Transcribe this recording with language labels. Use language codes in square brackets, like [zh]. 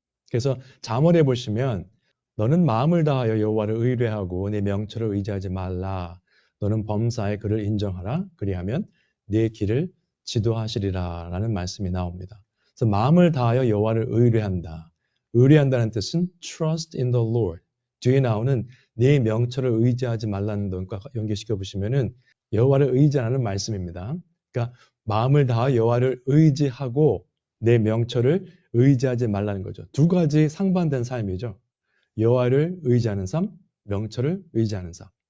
[ko] 그래서 잠언에 보시면 너는 마음을 다하여 여호와를 의뢰하고 네 명철을 의지하지 말라. 너는 범사에 그를 인정하라. 그리하면 네 길을 지도하시리라 라는 말씀이 나옵니다. 그래서 마음을 다하여 여호와를 의뢰한다. 의뢰한다는 뜻은 [en] trust in the Lord. [ko] 뒤에 나오는 네 명철을 의지하지 말라는 것과 연결시켜 보시면은 여호와를 의지하는 말씀입니다. 그러니까 마음을 다하여 여호와를 의지하고 내 명철을 의지하지 말라는 거죠. 두 가지 상반된 삶이죠. 여호와를 의지하는 삶, 명철을 의지하는 삶.